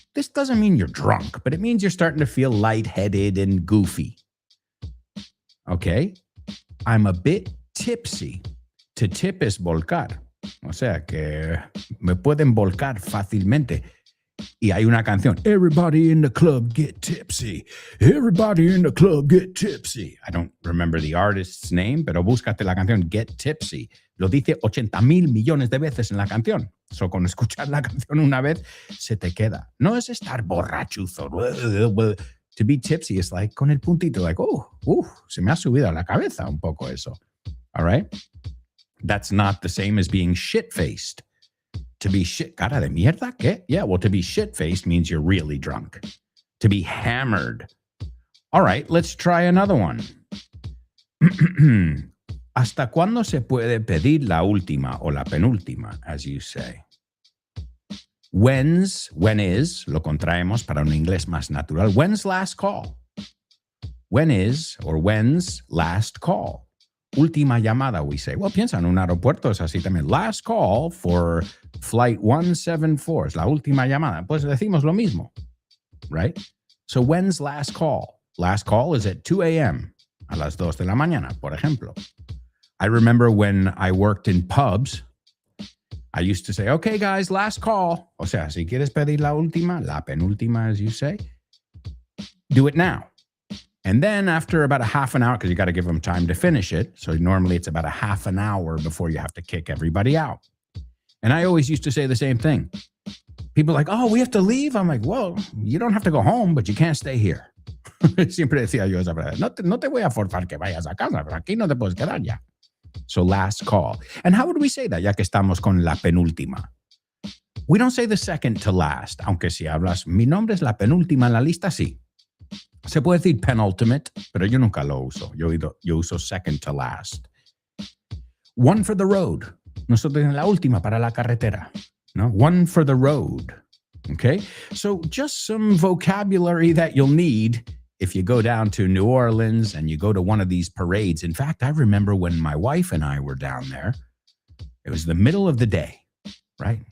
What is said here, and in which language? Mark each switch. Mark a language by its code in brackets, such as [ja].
[en] This doesn't mean you're drunk, but it means you're starting to feel lightheaded and goofy. Okay? I'm a bit tipsy. To tip [es] es volcar. O sea que me pueden volcar fácilmente. Y hay una canción, [en] Everybody in the club get tipsy. Everybody in the club get tipsy. I don't remember the artist's name, [es] pero búscate la canción [en] Get Tipsy. [es] Lo dice 80,000 millones de veces en la canción. So, con escuchar la canción una vez, se te queda. No es estar borrachuzo. [en] To be tipsy is like [es] con el puntito, like, se me ha subido a la cabeza un poco eso. All right? [en] That's not the same as being shit-faced. To be shit, [es] cara de mierda, ¿qué? [en] Yeah, well, to be shit-faced means you're really drunk. To be hammered. All right, let's try another one. [es] ¿Hasta cuándo se puede pedir la última o la penúltima, [en] as you say? When is, [es] lo contraemos para un inglés más natural. [en] When's last call? When is or when's last call? [es] Última llamada, [en] we say. [es] Well, piensa en un aeropuerto, es así también. [en] Last call for flight 174. [es] Es la última llamada. Pues decimos lo mismo, right? [en] So when's last call? Last call is at 2 a.m. [es] A las 2 de la mañana, por ejemplo. [en] I remember when I worked in pubs, I used to say, okay, guys, last call. [es] O sea, si quieres pedir la última, la penúltima, [en] as you say, do it now. And then after about a half an hour, because you got to give them time to finish it. So normally it's about a half an hour before you have to kick everybody out. And I always used to say the same thing. People are like, oh, we have to leave. I'm like, well, you don't have to go home, but you can't stay here. [es] Siempre decía yo esa frase. No te voy a forzar que vayas a casa, pero aquí no te puedes quedar ya. [en] So last call. And how would we say that, [es] ya que estamos con la penúltima? [en] We don't say the second to last, [es] aunque si hablas, mi nombre es la penúltima en la lista, sí. Se puede decir penultimate, pero yo nunca lo uso. [en] Yo uso second to last. One for the road. [es] Nosotros en la última para la carretera. [en] No? One for the road. Okay? So just some vocabulary that you'll need if you go down to New Orleans and you go to one of these parades. In fact, I remember when my wife and I were down there, it was the middle of the day, right?